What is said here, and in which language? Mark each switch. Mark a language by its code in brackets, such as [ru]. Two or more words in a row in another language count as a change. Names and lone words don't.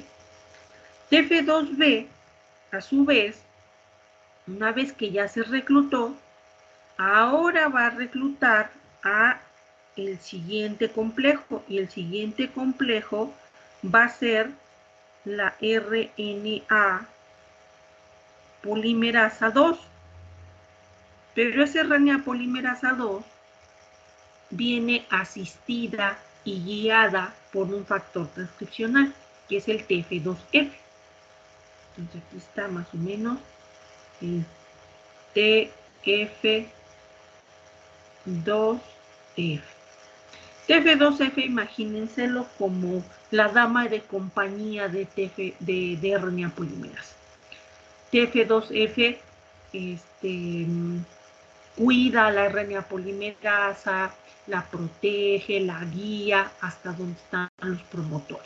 [es] TF2B, a su vez, una vez que ya se reclutó, ahora va a reclutar a el siguiente complejo, y el siguiente complejo va a ser la RNA polimerasa 2. Pero esa RNA polimerasa 2 viene asistida y guiada por un factor transcripcional, que es el TF2F. Entonces aquí está más o menos el TF2F. TF2F, imagínenselo como la dama de compañía de RNA polimerasa. TF2F cuida la RNA polimerasa, la protege, la guía hasta donde están los promotores.